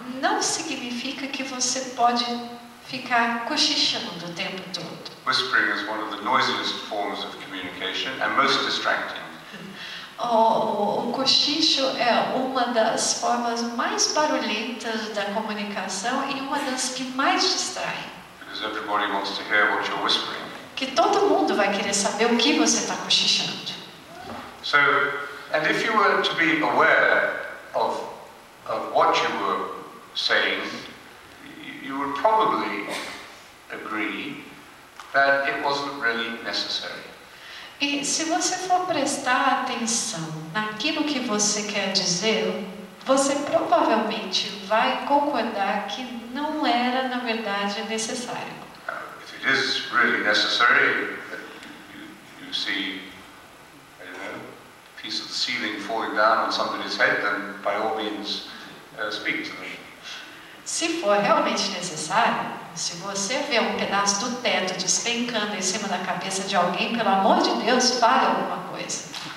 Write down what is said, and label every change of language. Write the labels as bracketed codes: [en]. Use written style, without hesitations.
[pt] Não significa que você pode ficar cochichando o tempo todo. [en] Whispering is one of the noisiest forms of communication and most distracting. [pt] O cochicho é uma das formas mais barulhentas da comunicação e uma das que mais distrai. [en] Because everybody wants to hear what you're whispering. [pt] Que todo mundo vai querer saber o que você está cochichando. [en] So, and if you were to be aware of what you were saying, you would probably agree that it wasn't really necessary. [pt] E se você for prestar atenção naquilo que você quer dizer, você provavelmente vai concordar que não era, na verdade, necessário. [en] If it is really necessary, you see, I don't know, a piece of the ceiling falling down on somebody's head, then by all means speak to them. [pt] Se for realmente necessário, se você vê um pedaço do teto despencando em cima da cabeça de alguém, pelo amor de Deus, fale alguma coisa.